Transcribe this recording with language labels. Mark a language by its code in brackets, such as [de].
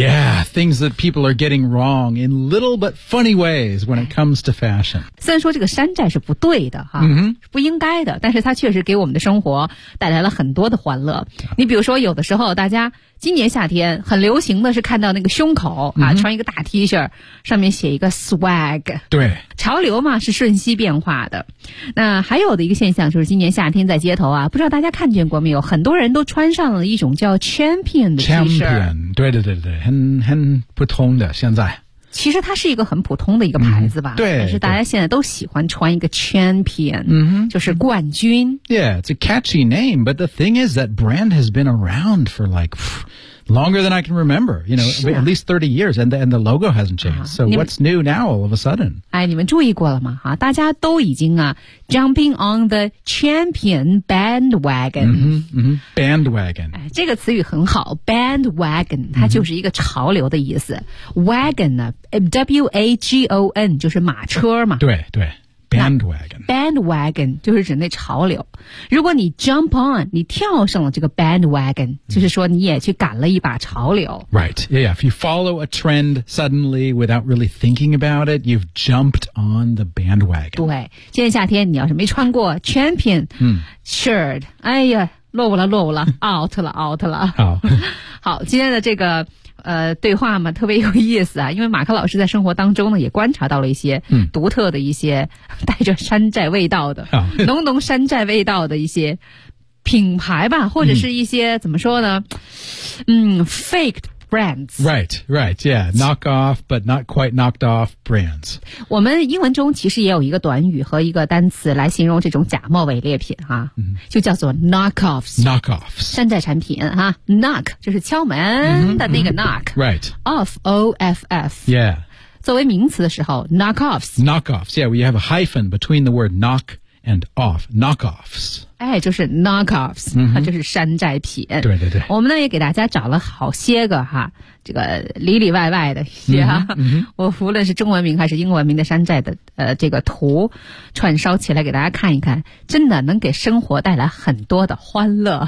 [en] Yeah, things that people are getting wrong in little but funny ways when it comes to fashion. [zh] 虽然说这个山寨是不对的、啊 mm-hmm. 不应该的，但是它确实给我们的生活带来了很多的欢乐。你比如说有的时候大家今年夏天很流行的是看到那个胸口啊、嗯、穿一个大 T 恤上面写一个 swag, 对，潮流嘛是瞬息变化的。那还有的一个现象就是今年夏天在街头啊，不知道大家看见过没有，很多人都穿上了一种叫 champion 的 T 恤。 champion, 对对对对，很普通的，现在其实它是一个很普通的一个牌子吧、嗯、对，但是大家现在都喜欢穿一个 champion、嗯、就是冠军。 [en] Yeah, it's a catchy name, but the thing is that brand has been around for like longer than I can remember, you know,、啊、 at least 30 years, and the logo hasn't changed.、啊、 so what's new now all of a sudden? [zh] 哎，你们注意过了吗、啊、大家都已经啊 [en] jumping on the champion bandwagon.、嗯嗯、bandwagon.、 [zh] 哎、这个词语很好 ,bandwagon, 它就是一个潮流的意思。嗯、wagon, W-A-G-O-N, 就是马车嘛。对对。Bandwagon. Bandwagon 就是指那潮流。如果你 [en] jump on, [zh] 你跳上了这个 bandwagon,、mm-hmm. 就是说你也去赶了一把潮流。 [en] Right. Yeah, yeah. If you follow a trend suddenly without really thinking about it, you've jumped on the bandwagon. [zh] 对。今年夏天你要是没穿过 champion shirt,、 mm-hmm. 哎呀落伍了落伍了 out 了 out 了。好。好，今天的这个对话嘛特别有意思啊，因为马克老师在生活当中呢也观察到了一些独特的一些、嗯、带着山寨味道的、哦、浓浓山寨味道的一些品牌吧，或者是一些、嗯、怎么说呢，嗯 [en] faked brands. Right, right, yeah, knock off but not quite knocked off brands. [zh] 我们英文中其实也有一个短语和一个单词来形容这种假冒伪劣品哈、啊嗯、就叫做 knock offs, 山寨产品哈、啊、knock 就是敲门的那个 knock,、 [en] 嗯嗯、right, off, O-F-F, yeah, [zh] 作为名词的时候 knock offs, [en] yeah, we have a hyphen between the word knock and off, knock offs. [zh] 哎，就是 knockoffs,、 mm-hmm. 就是山寨品。对对对。我们呢也给大家找了好些个哈，这个里里外外的一些哈。 Mm-hmm. 我无论是中文名还是英文名的山寨的这个图串烧起来给大家看一看，真的能给生活带来很多的欢乐。